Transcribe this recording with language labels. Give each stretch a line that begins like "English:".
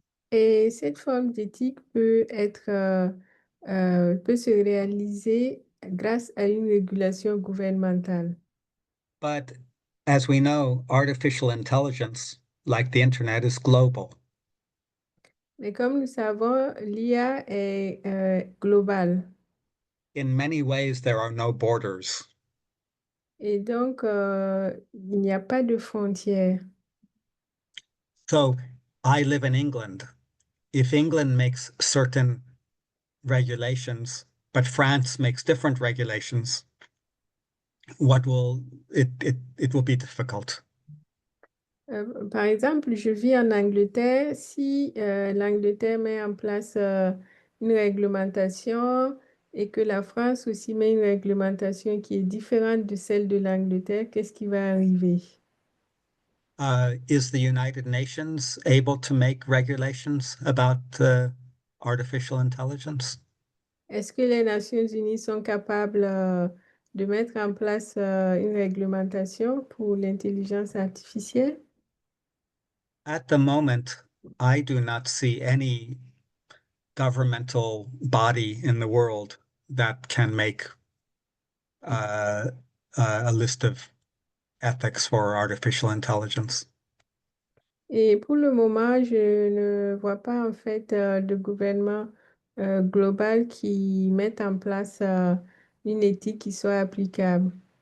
French: Et cette forme d'éthique peut peut se réaliser grâce à une régulation gouvernementale.
English: But as we know, artificial intelligence, like the internet, is global.
French: Mais comme nous savons, l'IA est globale.
English: In many ways, there are no borders.
French: Et donc, il n'y a pas de frontières.
English: So I live in England. If England makes certain regulations, but France makes different regulations, what will it will be difficult.
French: Par exemple, je vis en Angleterre. Si l'Angleterre met en place une réglementation et que la France aussi met une réglementation qui est différente de celle de l'Angleterre, qu'est-ce qui va arriver?
English: Is the United Nations able to make regulations about artificial intelligence?
French: Est-ce que les Nations Unies sont capables de mettre en place une réglementation pour l'intelligence artificielle?
English: At the moment, I do not see any governmental body in the world that can make a list of ethics for artificial intelligence.
French: Et pour le moment, je ne vois pas en fait de gouvernement global qui mette en place une éthique qui soit applicable.